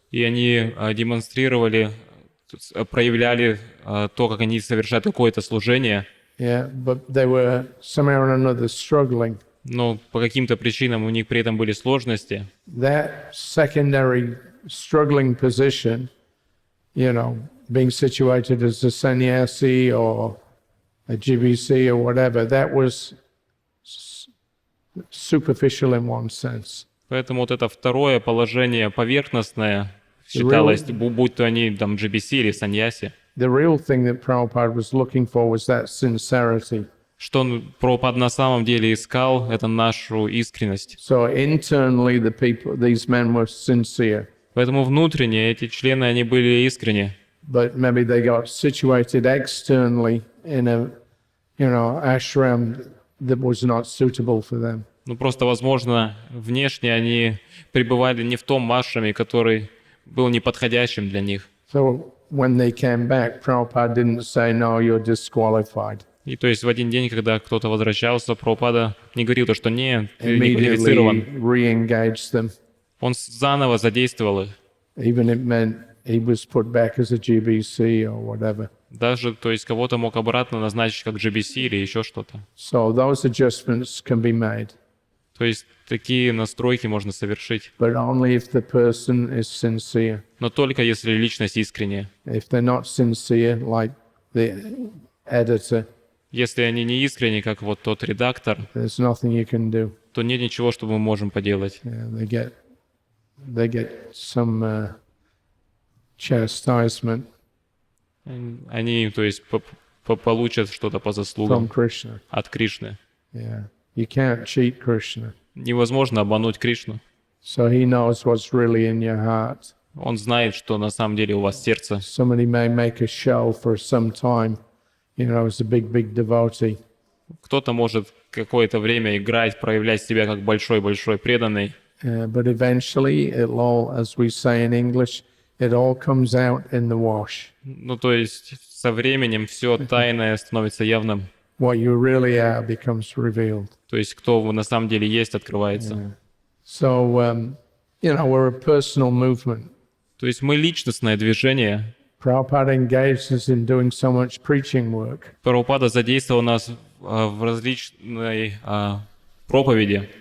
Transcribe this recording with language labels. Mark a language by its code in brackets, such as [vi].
[ru] и они демонстрировали, проявляли то, как они совершают какое-то служение, [en] yeah, but they were somehow or another struggling, [ru] но по каким-то причинам у них при этом были сложности, [en] that secondary struggling position, being situated as a sannyasi or a GBC or whatever, that was superficial in one sense. [ru] Поэтому вот это второе положение поверхностное считалось, будь то они там GBC или саньяси. [en] The real thing that Prabhupada was looking for was that sincerity. [ru] Что Прабхупада на самом деле искал, это нашу искренность. [en] So internally, these men were sincere, [ru] Поэтому внутренне эти члены, они были искренни. [en] but maybe they got situated externally in a, ashram that was not suitable for them. [ru] Ну просто, возможно, внешне они пребывали не в том ашраме, который был неподходящим для них. [en] So when they came back, Prabhupada didn't say, no, you're disqualified. [ru] И то есть в один день, когда кто-то возвращался, Прабхупада не говорил то, что нет, ты не квалифицирован. [en] Immediately re-engaged them. [ru] Он заново задействовал их. [en] Even it meant he was put back as a GBC or whatever. [ru] Даже, то есть кого-то мог обратно назначить как GBC или еще что-то. [en] So those adjustments can be made, [ru] То есть такие настройки можно совершить, [en] but only if the person is sincere. [ru] но только если личность искренняя. [en] If they're not sincere, like the editor, [ru] Если они не искренни, как вот тот редактор, [en] there's nothing you can do. [ru] то нет ничего, что мы можем поделать. [en] Yeah, they get some chastisement [ru] Они, то есть, получат что-то по [en] from [ru] заслугам [en] Krishna. [ru] от Кришны. [en] Yeah. You can't cheat Krishna. [ru] Невозможно обмануть Кришну. [en] So he knows what's really in your heart. [ru] Он знает, что на самом деле у вас в сердце. [en] Somebody may make a show for some time, as a big devotee. [ru] Кто-то может какое-то время играть, проявлять себя как большой-большой преданный. [en] But eventually, it'll all, as we say in English, it all comes out in the wash. [ru] Ну, то есть со временем все тайное становится явным. [en] What you really are becomes revealed. [ru] То есть кто вы на самом деле есть, открывается. [en] So, we're a personal movement. [ru] То есть мы личностное движение. [en] Prabhupada engaged us in doing so much preaching work. [ru] Прабхупада задействовал нас в различной проповеди.